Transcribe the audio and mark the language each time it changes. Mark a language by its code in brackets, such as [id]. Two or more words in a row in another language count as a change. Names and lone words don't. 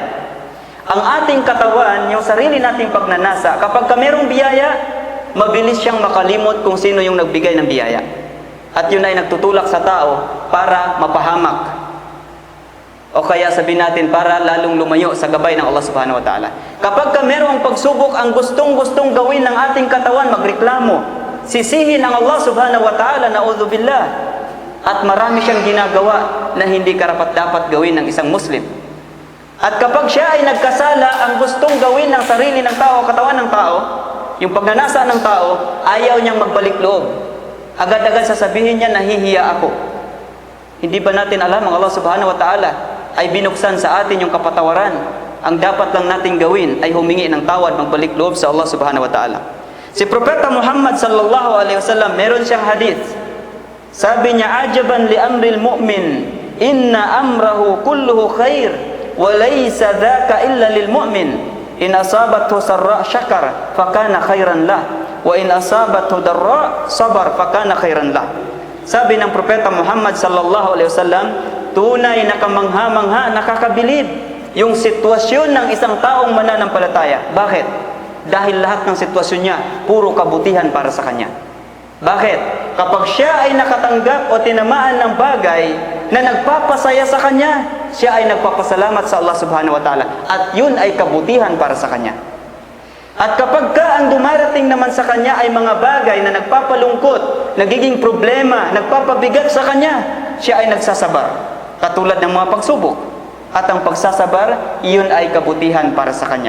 [tl] Ang ating katawan, yung sarili nating pagnanasa, kapag ka merong biyaya, mabilis siyang makalimot kung sino yung nagbigay ng biyaya. At yun ay nagtutulak sa tao para mapahamak. O kaya sabihin natin para lalong lumayo sa gabay ng Allah [ar] سبحانه وتعالى. [tl] Kapag ka merong pagsubok, ang gustong-gustong gawin ng ating katawan, magreklamo, sisihin ang Allah [ar] سبحانه وتعالى, [tl] na'udzubillah. At marami siyang ginagawa na hindi karapat-dapat gawin ng isang Muslim. At kapag siya ay nagkasala, ang gustong gawin ng sarili ng tao, katawan ng tao, yung pagnanasa ng tao, ayaw niyang magbalik loob. Agad-agad sasabihin niya, nahihiya ako. Hindi ba natin alam ang Allah [ar] سبحانه وتعالى [tl] ay binuksan sa atin yung kapatawaran? Ang dapat lang natin gawin ay humingi ng tawad, magbalik loob sa Allah [ar] سبحانه وتعالى. [tl] Si Propeta Muhammad [ar] صلى الله عليه وسلم, [tl] meron siyang hadith. Sabi niya, [ar] عجبا لأمر المؤمن إن أمره كله خير وليس ذاك إلا للمؤمن. إن أصابته سراء شكر فكان خيرا له وإن أصابته ضراء صبر فكان خيرا له. [tl] Sabi ng Propeta Muhammad [ar] صلى الله عليه وسلم, [tl] tunay na kamangha-mangha, nakakabilib yung sitwasyon ng isang taong mananampalataya. Bakit? Dahil lahat ng sitwasyon niya, puro kabutihan para sa kanya. Bakit? Kapag siya ay nakatanggap o tinamaan ng bagay na nagpapasaya sa kanya, siya ay nagpapasalamat sa Allah [ar] سبحانه وتعالى. [tl] At yun ay kabutihan para sa kanya. At kapag ang dumarating naman sa kanya ay mga bagay na nagpapalungkot, nagiging problema, nagpapabigat sa kanya, siya ay nagsasabar. Katulad ng mga pagsubok. At ang pagsasabar, iyon ay kabutihan para sa kanya.